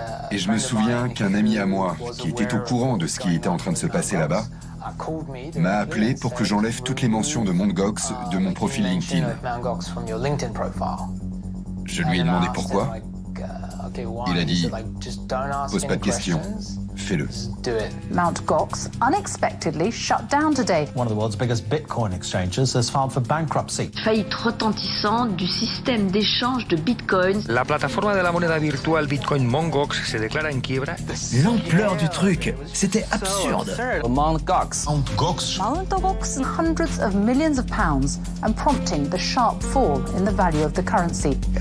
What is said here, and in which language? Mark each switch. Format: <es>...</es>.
<fr>Et je me souviens qu'un ami à moi, qui était au courant de ce qui était en train de se passer là-bas, m'a appelé pour que j'enlève toutes les mentions de Mt. Gox de mon profil LinkedIn. Je lui ai demandé pourquoi. Il a dit « Pose pas de questions, fais-le ». Mt.</fr> <en>Gox unexpectedly shut down today. One of the world's biggest Bitcoin exchanges has filed for bankruptcy.</en> <fr>Faillite retentissante du système d'échange de Bitcoin.</fr> <es>La plataforma de la moneda virtual Bitcoin Mt. Gox</es> <fr>se déclare</fr> <es>en quiebra.</es> <fr>L'ampleur du truc, c'était absurde.</fr> <en>Mt. Gox. Mt. Gox. Mt. Gox hundreds of millions of pounds and prompting the sharp fall in the value of the currency.</en>